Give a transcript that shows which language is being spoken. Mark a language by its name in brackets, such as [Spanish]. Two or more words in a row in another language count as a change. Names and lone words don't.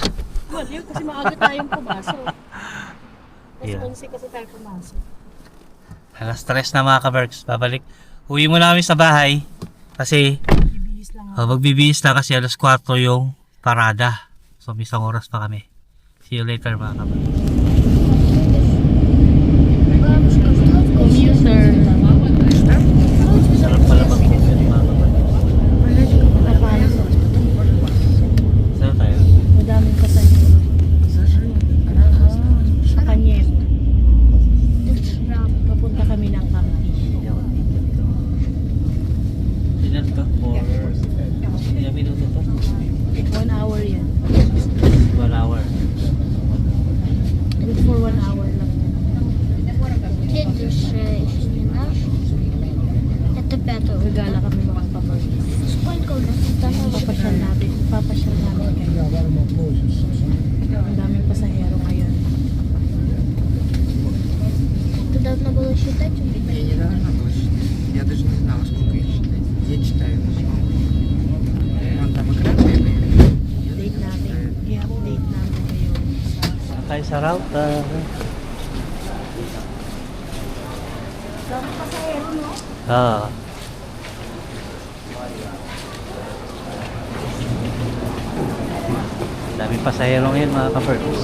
[Filipino] Well, yun kasi maaga tayong pumasok. Kasi [English] Yeah. [Filipino] 11 kasi tayo pumasok. Alas stress na mga kaberks. Babalik. Uwi muna kami sa bahay. Kasi, Bibihis lang ako. magbibihis na kasi alas 4 yung parada. So, may isang oras pa kami. [English] See you later mga kaberks. [Filipino] Commuter. Sarap pala mag-commute mga kaberks. Saan tayo? Madaming pasahero. Sa Kanyem. Papunta kami ng Campi. Ilan to? Ilang minuto to? [English] 1 hour [Filipino] yan. [English] 1 hour. Good for 1 hour lang. [Russian] Это пятое. [Filipino] Gagala kami mga kapatid. [Russian] Сколько у нас там? [Filipino] Papasyal namin kayo. Ang daming pasahero ngayon. [Russian] Ты должна была считать? Я не должна была считать. Я даже не знала, сколько их считать. Я читаю. Вон там экран бегает. [Filipino] Update natin. I-update namin ngayon. Sakay sa route. Daming pasahero, no? Ah. Daming pasahero ngayon mga ka-birds.